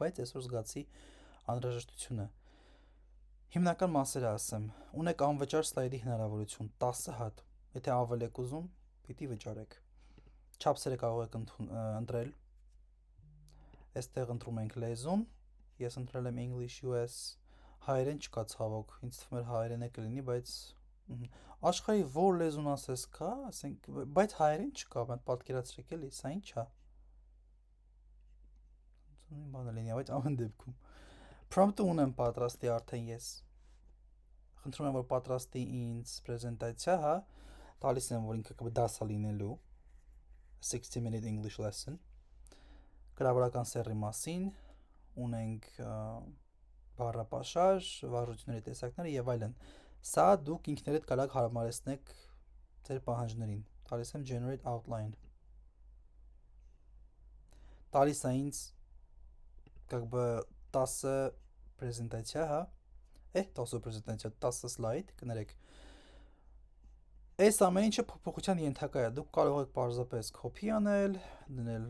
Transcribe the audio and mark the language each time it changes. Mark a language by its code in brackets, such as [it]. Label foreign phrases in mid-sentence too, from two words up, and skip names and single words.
[hy] բայց այսօր զգացի անհրաժեշտությունը։ Հիմնական մասերը ասեմ։ Ունեք անվճար սլայդի հնարավորություն 10 հատ։ Եթե ավել եք ուզում, պիտի վճարեք։ Չափսերը կարող եք ընտրել։ Այստեղ ընտրում ենք լեզուն, ես ընտրել եմ [en] English US, [hy] հայերեն չկա ցավոք, ինձ թվում էր հայերեն է կլինի, բայց աշխարհի որ լեզուն ասես կա, ասենք, բայց հայերեն չկա, մենք պատկերացրեք էլի, սա ի՞նչ է։ Բանը լինի, բայց ամեն դեպքում prompt-ը ունեմ պատրաստի արդեն ես։ Խնդրում եմ, որ պատրաստի ինձ պրեզենտացիա, հա, տալիս եմ, որ ինքը դասա լինելու [en] 60-minute English lesson։ [hy] Գրավորական սեռի մասին, ունենք բառապաշար, վարժությունների տեսակները եւ այլն։ Սա դուք ինքներդ կարող եք հարմարեցնեք ձեր պահանջներին։ Տալիս եմ [en] generate outline։ [hy] Տալիս է ինձ [ru] как бы [hy] 10 պրեզենտացիա, հա։ 10 պրեզենտացիա, 10 սլայդ, կներեք։ Այս ամեն ինչը փոփոխության ենթակա է։ Դուք կարող եք պարզապես copy անել, դնել,